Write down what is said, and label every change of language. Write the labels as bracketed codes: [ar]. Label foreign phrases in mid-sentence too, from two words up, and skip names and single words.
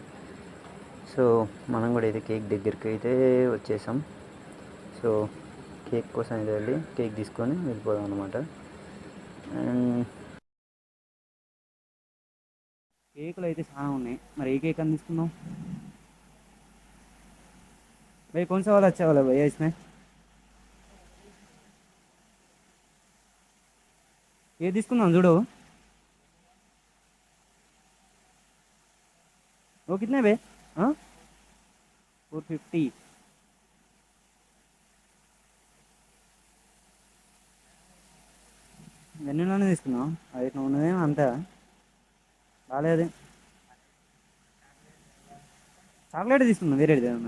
[te] సో మనం కూడా అయితే కేక్ దగ్గరికి అయితే వచ్చేసాం. సో కేక్ కోసం అయితే వెళ్ళి కేక్ తీసుకొని వెళ్ళిపోదాం అనమాట. అండ్ కేకులు అయితే చాలా ఉన్నాయి. మరి ఏ కేక్ అని తీసుకుందాం भाई? [hi] कौन सा वाला अच्छा वाला भैया इसमें? [te] ये తీసుకుందాం చూడు. [hi] वो कितने बे? हाँ 450. [te] వెన్నెలానే తీసుకున్నాం. అది ఉన్నదేమో అంతా బాగాలేదు. చాక్లెట్ తీసుకున్నాం, వేరేది ఏమన్నా.